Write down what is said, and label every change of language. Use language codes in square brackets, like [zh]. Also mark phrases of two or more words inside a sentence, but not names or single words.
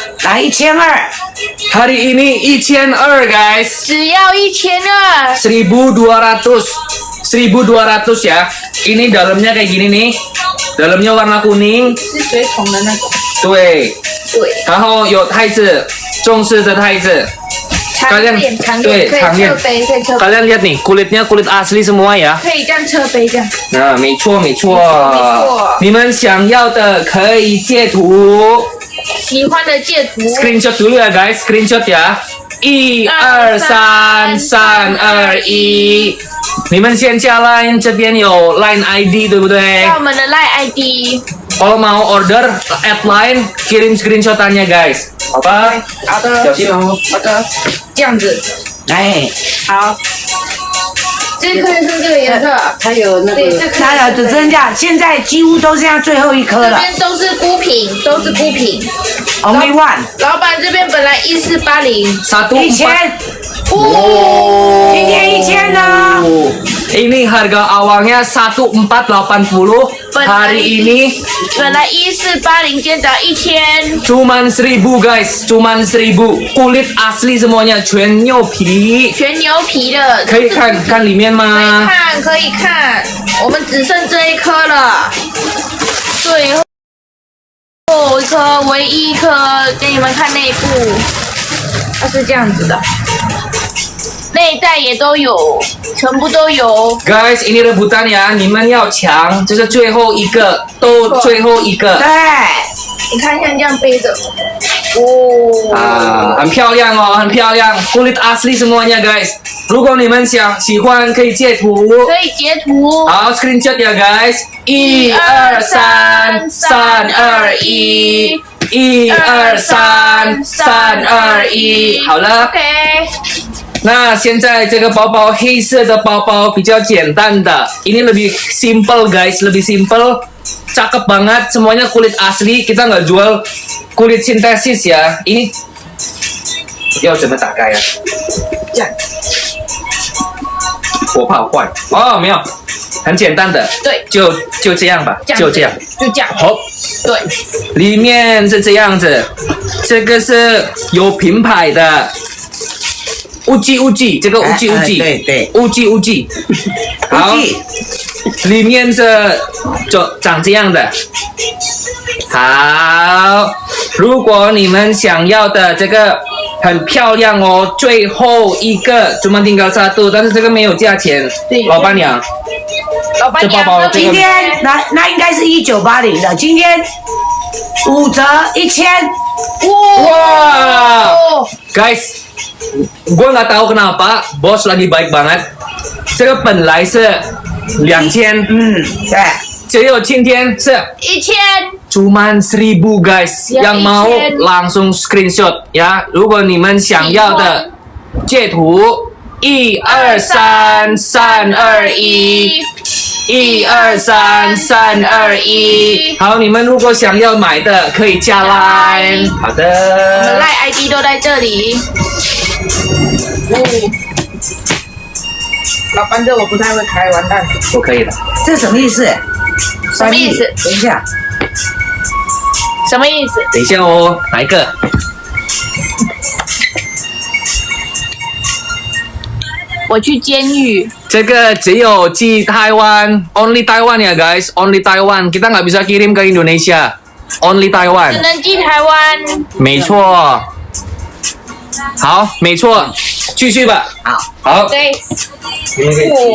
[zh] 来1200。 [id] hari ini 1200 guys， [zh] 只要1200。 [id] 1200 ya. Ini dalamnya kayak gini nih. Dalamnya warna kuning。 [zh] 是水桶的那种。对。然后有太子，中式的太子。 [id] Kalian [zh] 长对点，可以长点侧杯，可以侧杯， [id] Kalian lihat nih, kulitnya kulit asli semua ya. [zh] 可以这样侧杯这样。那没错没错错，你们想要的可以截图喜欢的截图， [id] ，screenshot dulu ya guys, screenshot ya. [zh] 12332，你们先加 Line， 这边有 Line ID 对不对？到我们的 Line ID。 [id] Kalau mau order add Line kirim screenshotannya guys， [zh] 好吧？好的，小心哦。好的，这样子，哎，好。这颗是这个颜色，还有那对，个，这颗它的只剩下，现在几乎都剩下最后一颗这了边都是孤品，都是孤品。 [en] ，Only one， [zh] 老板这边本来1480， 1440. 1000，今天1000呢？ [id] Ini harga awalnya 1480. Hari ini [zh] 本来1480，今天只要1000。 [id] cuman 1000 guys, cuman 1000. Kulit asli semuanya, [zh] 全牛皮。全牛皮的，可以看看里面可以吗？看，可以看，我们只剩这一颗了，最后一颗，唯一一颗，给你们看内部，它是这样子的，内袋也都有，全部都有。 [id] Guys, ini rebutan ya, [zh] 你们要抢，这是最后一个，都最后一个。对，你看像这样背着，哦，啊，很漂亮哦，很漂亮 ， [id] kulit asli semuanya guys。 [zh] 如果你们喜欢，可以截图。可以截图。好 ，screenshot 呀，guys。1233211。1233211，好了。 OK，那现在这个包包，黑色的包包比较简单的 [id] ，ini lebih simple guys, lebih simple, cakep banget, semuanya kulit asli, kita nggak jual kulit sintesis ya. [zh] Ini 要怎么打开呀？这样，我怕坏哦，没有，很简单的，对，就这样吧，这样就这样。就这样，好，对，里面是这样子，这个是有品牌的。乌鸡，这个乌鸡，对，乌鸡，好，里面是就长这样的。好，如果你们想要的这个很漂亮哦，最后一个 [id] cuma tinggal satu， [zh] 但是这个没有价钱，对老板娘，老板娘这包包这个今天那应该是1980的，今天5折1000，哇哦， [id] ，guys。Gue nggak tahu kenapa bos lagi baik banget. [zh] 这个本来是2000，对，只有今天是 1000， [id] cuman 1000 guys. Ya, Yang mau 1000. langsung screenshot ya. [zh] 如果你们想要的截图1233211。1233211，好，你们如果想要买的可以加 Line。好我们的， Line ID 都在这里。哦，老板这我不太会开，完蛋。我可以了。这什么意思？什么意思等一下，什么意思？等一下哦，哪一个？我去监狱。这个只有寄台湾 ， [en] only Taiwan [id] ya guys， [en] only Taiwan， [id] kita nggak bisa kirim ke Indonesia，only [zh] 只 Taiwan，能寄台湾。没错。好，没错，继续吧。好。好，对。你们可以。